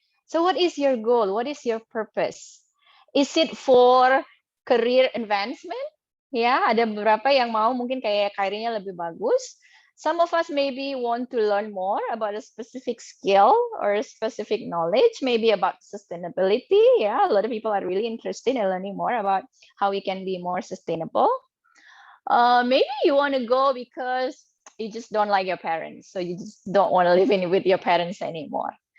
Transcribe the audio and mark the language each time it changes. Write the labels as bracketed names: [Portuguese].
[English] So what is your goal? What is your purpose? Is it for career advancement? [Indonesian] Ya, ada beberapa yang mau mungkin kayak karirnya lebih bagus. [English] Some of us maybe want to learn more about a specific skill or a specific knowledge, maybe about sustainability. Yeah, a lot of people are really interested in learning more about how we can be more sustainable. Maybe you want to go because you just don't like your parents, so you just don't want to live with your parents anymore.